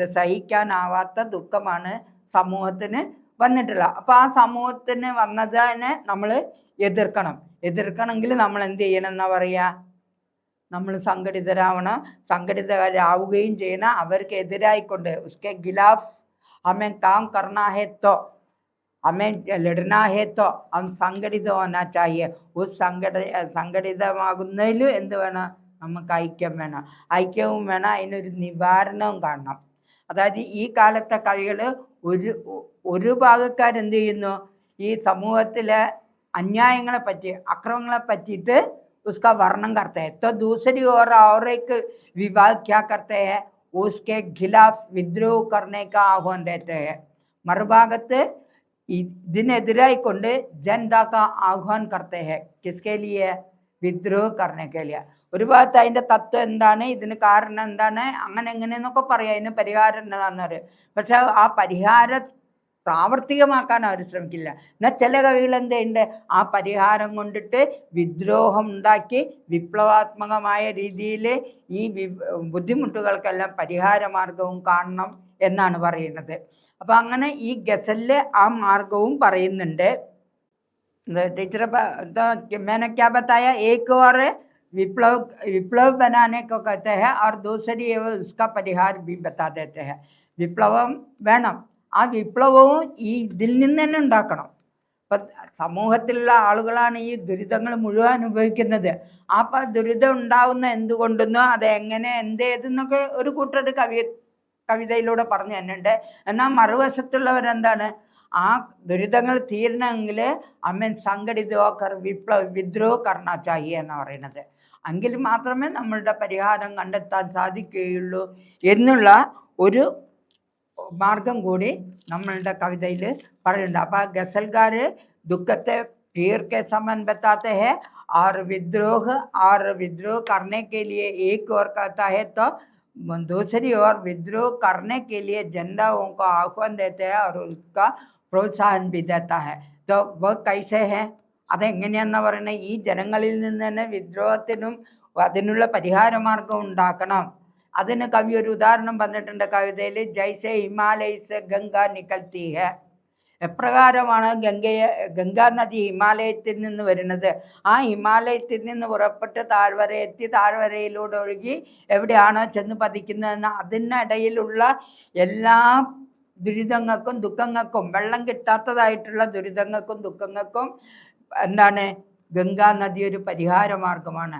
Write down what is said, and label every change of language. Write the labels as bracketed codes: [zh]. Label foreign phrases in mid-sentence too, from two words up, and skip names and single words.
[ml] സഹിക്കാനാവാത്ത ദുഃഖമാണ് സമൂഹത്തിന് വന്നിട്ടുള്ളത്. അപ്പോൾ ആ സമൂഹത്തിന് വന്നതിനെ നമ്മൾ എതിർക്കണമെങ്കിൽ നമ്മൾ എന്ത് ചെയ്യണം എന്നാ പറയുക? നമ്മൾ സംഘടിതരാവണം. സംഘടിതരാവുകയും ചെയ്യണം. അവർക്ക് എതിരായിക്കൊണ്ട് [hi] उसके ख़िलाफ़ हमें काम करना है तो हमें लड़ना है तो हम संगठित होना चाहिए. [ml] उस സംഘടിതമാകുന്നതിൽ എന്ത് വേണം? നമുക്ക് ഐക്യം വേണം. ഐക്യവും വേണം, അതിനൊരു നിവാരണവും കാണണം. അതായത് ഈ കാലത്തെ കവികൾ ഒരു ഭാഗക്കാരെന്ത് ചെയ്യുന്നു? ഈ സമൂഹത്തിലെ अन्यायങ്ങളെ പറ്റി, അക്രമങ്ങളെ പറ്റിയിട്ട് [hi] उसका वर्णन करते हैं. तो दूसरी ओर और एक विभाग क्या करते हैं? उसके खिलाफ विद्रोह करने का आह्वान देते हैं. [ml] മറുഭാഗത്ത് ഇതിനെതിരായിക്കൊണ്ട് [hi] जनता का आह्वान करते हैं. किसके लिए? विद्रोह करने के लिए. [ml] ഒരു ഭാഗത്ത് അതിൻ്റെ തത്വം എന്താണ്, ഇതിന് കാരണം എന്താണ്, അങ്ങനെ എങ്ങനെയെന്നൊക്കെ പറയാം, അതിന് പരിഹാരം എന്താണെന്ന് പറയും. പക്ഷെ ആ പരിഹാരം പ്രാവർത്തികമാക്കാൻ അവർ ശ്രമിക്കില്ല. എന്നാൽ ചില കവികൾ എന്തുണ്ട്? ആ പരിഹാരം കൊണ്ടിട്ട് വിദ്രോഹം ഉണ്ടാക്കി വിപ്ലവാത്മകമായ രീതിയിൽ ഈ ബുദ്ധിമുട്ടുകൾക്കെല്ലാം പരിഹാരമാർഗവും കാണണം എന്നാണ് പറയുന്നത്. അപ്പം അങ്ങനെ ഈ ഗസലിൽ ആ മാർഗവും പറയുന്നുണ്ട്. [hi] ടീച്ചർ मैंने क्या बताया? एक और विप्लव बनाने को कहते हैं और दूसरी उसका परिहार भी बता देते हैं. [ml] വിപ്ലവം വേണം. ആ വിപ്ലവവും ഈ ഇതിൽ നിന്ന് തന്നെ ഉണ്ടാക്കണം. ഇപ്പം സമൂഹത്തിലുള്ള ആളുകളാണ് ഈ ദുരിതങ്ങൾ മുഴുവൻ അനുഭവിക്കുന്നത്. അപ്പം ദുരിതം ഉണ്ടാവുന്ന എന്തുകൊണ്ടെന്നോ അതെങ്ങനെ ഏതെന്നൊക്കെ ഒരു കൂട്ടർ കവിതയിലൂടെ പറഞ്ഞു തന്നുണ്ട്. എന്നാൽ മറുവശത്തുള്ളവരെന്താണ്? ആ ദുരിതങ്ങൾ തീരണമെങ്കിൽ [hi] हम संगठित होकर विद्रोह करना चाहिए [ml] എന്ന് പറയുന്നത്. എങ്കിൽ മാത്രമേ നമ്മളുടെ പരിഹാരം കണ്ടെത്താൻ സാധിക്കുകയുള്ളൂ എന്നുള്ള ഒരു മാർഗം കൂടി നമ്മളുടെ കവിതയിൽ പറയുന്നുണ്ട്. അപ്പോൾ ഗസൽക്കാർ ദുഃഖത്തെ [hi] पीर के समान बताते हैं और विद्रोह करने के लिए एक और कहता है, तो दूसरी ओर विद्रोह करने के लिए जनताओं को आह्वान देते हैं और उसका प्रोत्साहन भी देता है. तो वह कैसे है [ml] അതെങ്ങനെയാണെന്ന് പറയുന്നത് ഈ ജനങ്ങളിൽ നിന്ന് തന്നെ വിദ്രോഹത്തിനും അതിനുള്ള പരിഹാരമാർഗം ഉണ്ടാക്കണം. അതിന് കവി ഒരു ഉദാഹരണം പറഞ്ഞിട്ടുണ്ട് കവിതയിൽ. [hi] जैसे हिमालय से गंगा निकलती है. [ml] എപ്രകാരമാണ് ഗംഗാ നദി ഹിമാലയത്തിൽ നിന്ന് വരുന്നത്, ആ ഹിമാലയത്തിൽ നിന്ന് പുറപ്പെട്ട് താഴ്വര എത്തി താഴ്വരയിലൂടെ ഒഴുകി എവിടെയാണോ ചെന്ന് പതിക്കുന്നതെന്ന് അതിനിടയിലുള്ള എല്ലാ ദുരിതങ്ങൾക്കും ദുഃഖങ്ങൾക്കും, വെള്ളം കിട്ടാത്തതായിട്ടുള്ള ദുരിതങ്ങൾക്കും ദുഃഖങ്ങൾക്കും എന്താണ് ഗംഗാ നദി ഒരു പരിഹാര മാർഗമാണ്.